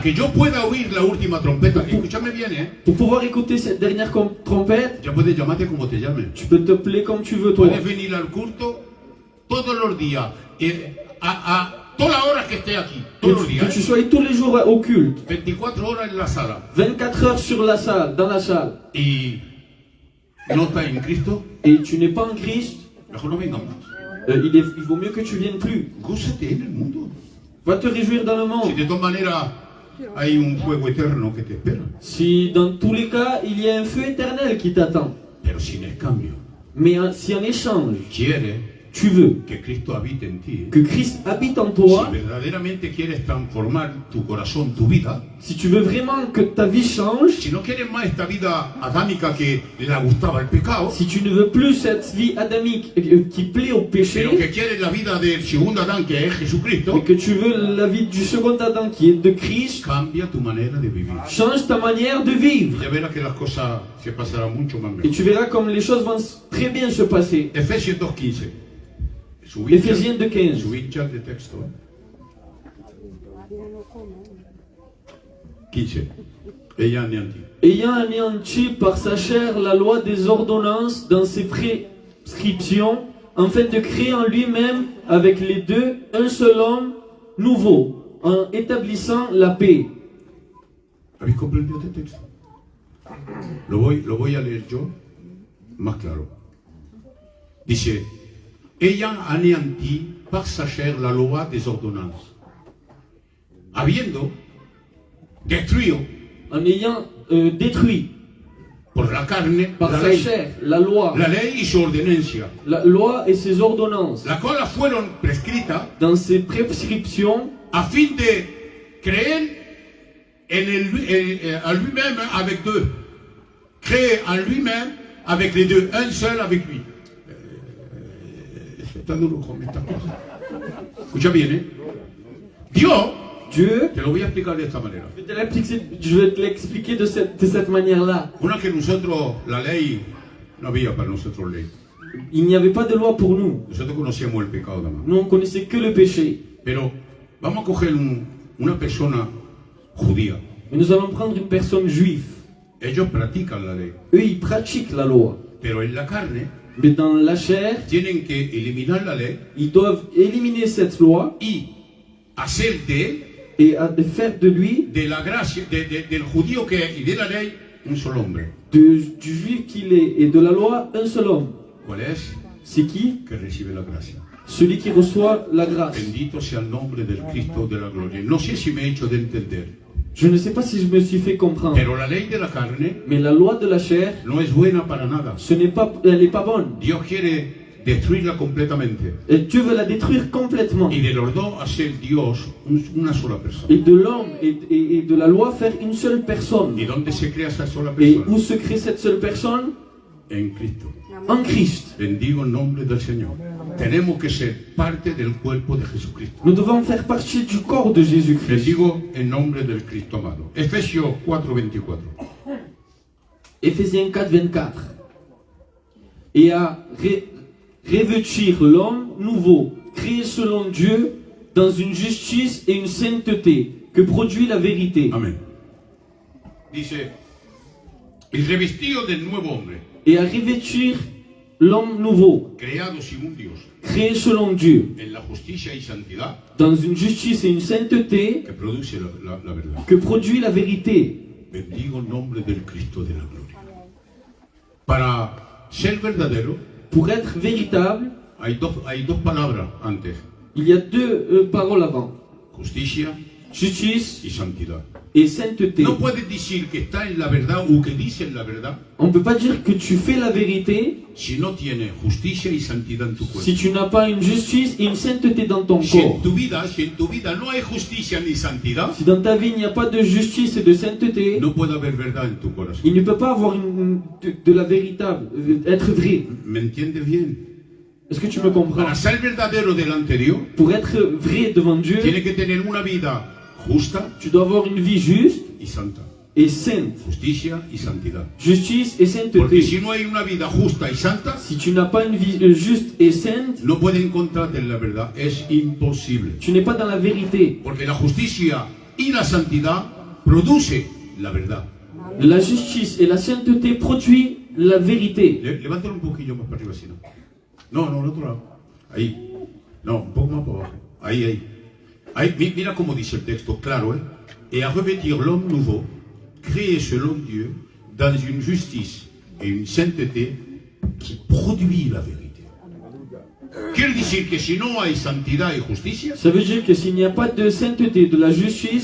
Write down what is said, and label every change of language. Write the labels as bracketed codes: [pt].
[es] que yo pueda oír la última trompeta, escúchame bien, [fr] Pour pouvoir écouter cette dernière trompette, [es] ya puedes llamarte como te llames. [fr] tu peux t'appeler comme tu veux, toi. [es] Puedes venir al culto todos los días, a todas las horas que esté aquí, todos los [fr] Que [es] días, [fr] tu sois tous les jours au culte, [es] 24 horas en la sala, [fr] 24 heures sur la salle, dans la salle, [es] y no estás en Cristo, [fr] et tu n'es pas en Christ, [es] mejor no vengas más. [fr] il vaut mieux que tu viennes plus. [es] Gózate en el mundo. [fr] Va te réjouir dans le [es] Si [fr] monde. [es] de todas maneras hay un fuego eterno que te espera, [fr] Si dans tous les cas, il y a un feu éternel qui t'attend. [es] pero sin el cambio, [fr] Mais si en échange, [es] quiere [fr] tu tu veux [es] que Cristo habite en ti, [fr] que Christ habite en [es] si [fr] toi, [es] verdaderamente quieres transformar tu corazón, tu vida, [fr] si tu veux vraiment que ta vie change, [es] si no quieres más esta vida adámica que le gustaba el pecado, [fr] si tu ne veux plus cette vie adamique qui plaît au péché, [es] pero que quieres la vida del segundo Adán que es [fr] mais [es] Jesucristo, [fr] que tu veux la vie du second Adam qui est de Christ, [es] cambia tu manera de vivir. [fr] change ta manière de vivre. [es] Ya verás que las cosas se pasarán mucho más [fr] Et [es] mejor. [fr] tu verras comme les choses vont très bien se passer. [es] Efesios 2:15. [fr] Éphésiens 2:15. [es] Subid chat de texto. [fr] 15. Ella anéanti. Ayant anéanti par sa chair la loi des ordonnances dans ses prescriptions, afin de créer en lui-même avec les deux un seul homme nouveau, en établissant la paix. [es] ¿Habéis comprendido este texto? Lo voy a leer yo más claro. Dice, ella [fr] anéantit par sa chair la loi des ordonnances, [es] habiendo destruido [fr] En ayant détruit [es] por la carne [fr] par la sa [es] ley, [fr] chair la loi [es] y su ordenancia, [fr] la loi et ses ordonnances, [es] las cuales fueron prescritas [fr] dans ses prescriptions, [es] a fin de creer en [fr] lui-même avec deux. Créer en lui-même avec les deux, un seul avec lui. [es] Está duro con esta cosa. Escucha bien, ¿eh? Dios, [fr] Dieu, [es] te lo voy a explicar de esta manera. [fr] je vais te l'expliquer de cette manière-là. [es] Una que nosotros, la ley, no había para nosotros ley. [fr] Il n'y avait pas de loi pour nous. [es] Nosotros conocíamos el pecado nada más. [fr] Nous, on connaissait que le péché. [es] Pero vamos a coger una persona judía. [fr] Mais nous allons prendre une personne juive. [es] Ellos practican la ley. [fr] Eux, ils pratiquent la loi. [es] Pero en la carne [fr] Mais dans la chair, [es] tienen que eliminar la ley [fr] ils doivent éliminer cette loi [es] y hacer de él, [fr] et faire de lui, [es] de la gracia, del judío que es y de la ley, un solo hombre. [fr] du juif qu'il est et de la loi, un seul homme. [es] ¿Cuál es? [fr] C'est qui? [es] Que recibe la gracia. [fr] Celui qui reçoit la grâce. [es] Bendito sea el nombre del Cristo de la gloria. No sé si me he hecho de entender, [fr] Je ne sais pas si je me suis fait comprendre. [es] pero la ley de la carne [fr] Mais la loi de la chair, [es] no es buena para nada. [fr] elle n'est pas bonne. [es] Dios quiere destruirla completamente. [fr] Et Dieu veut la détruire complètement. [es] Y de los dos hacer Dios una sola persona. [fr] Et de l'homme et de la loi faire une seule personne. [es] ¿Y dónde se crea esa sola [fr] Et [es] persona? [fr] où se crée cette seule personne? [es] En Cristo. [fr] En Christ. [es] Bendigo el nombre del Señor. Tenemos que ser parte del cuerpo de Jesucristo. [fr] Nous devons faire partie du corps de Jésus-Christ. [es] Bendigo el nombre del Cristo amado. Efesios 4:24. [fr] Éphésiens 4:24. Et à revêtir l'homme nouveau, créé selon Dieu, dans une justice et une sainteté que produit la vérité. [es] Amén. Dice, y revestido del nuevo hombre, [fr] Et à revêtir l'homme nouveau, [es] creado según Dios, [fr] créé selon Dieu, [es] en la justicia y santidad [fr] dans une justice et une sainteté [es] que produce la verdad. [fr] que produit la vérité. [es] Bendigo el nombre del Cristo de la gloria. Para ser verdadero, [fr] Pour être véritable, [es] hay dos palabras antes, [fr] il y a deux paroles avant. [es] justicia [fr] Justice [es] y santidad. [fr] et sainteté. [es] No puedes decir que está en la verdad o que dices la verdad [fr] On ne peut pas dire que tu fais la vérité [es] si no tienes justicia y santidad en tu cuerpo. [fr] si tu n'as pas une justice et une sainteté dans ton [es] Si en [fr] corps. [es] tu vida no hay justicia ni santidad, [fr] Si dans ta vie il n'y a pas de justice et de sainteté, [es] no puede haber verdad en tu corazón. [fr] il ne peut pas avoir de la véritable, être vrai. [es] ¿Me entiendes bien? [fr] Est-ce que tu me comprends? [es] Para ser verdadero delante de Dios, [fr] Pour être vrai devant Dieu, [es] tiene que tener una vida justa [fr] tu dois avoir une vie juste [es] y santa. [fr] et sainte. [es] Justicia y santidad. [fr] Justice et [es] Porque si no hay una vida justa y santa, [fr] Si tu n'as pas une vie juste et sainte, [es] no puede encontrarte en la verdad. Es imposible. [fr] tu n'es pas dans la vérité. [es] Porque la justicia y la santidad produce la verdad. [fr] La justice et la sainteté produisent la vérité. [es] Levántalo un poquillo más para arriba, si no. No, al otro lado. Ahí. No, un poco más para abajo. Ahí. Mira cómo dice el texto, claro, ¿eh? [fr] Et à revêtir l'homme nouveau, créé selon Dieu, dans une justice et une sainteté qui produit la vérité. [es] Quiere decir que si no hay santidad y justicia, [fr] Ça veut dire que s'il n'y a pas de sainteté, de la justice,